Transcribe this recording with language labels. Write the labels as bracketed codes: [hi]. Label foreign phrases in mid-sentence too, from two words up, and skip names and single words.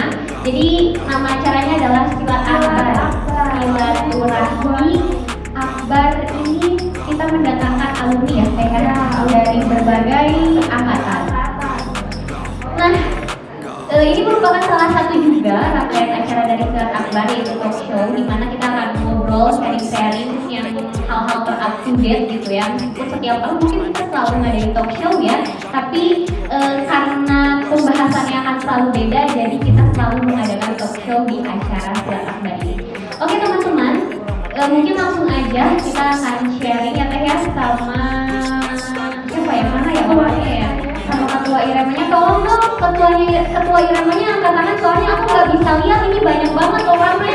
[id] Jadi nama acaranya adalah Silaturahmi Akbar. Ini kita mendatangkan alumni ya, dari berbagai angkatan. Nah, ini merupakan salah satu juga rangkaian acara dari Silat Akbar, yaitu [en] talk show, [id] di mana kita akan ngobrol, sharing yang hal-hal ter- [en] up to date [id] gitu ya. Meskipun setiap tahun mungkin kita selalu ngadain [en] talk show [id] ya, tapi karena pembahasannya akan selalu beda, jadi kita selalu mengadakan [en] talk show [id] di acara Silat Akbar ini. Oke teman-teman, mungkin langsung aja kita akan sharing ya Teh ya, sama siapa ya, mana ya orangnya ya, sama ketua Iremanya. Tolong dong ketua Iremanya angkat tangan, soalnya aku nggak bisa lihat, ini banyak banget orangnya.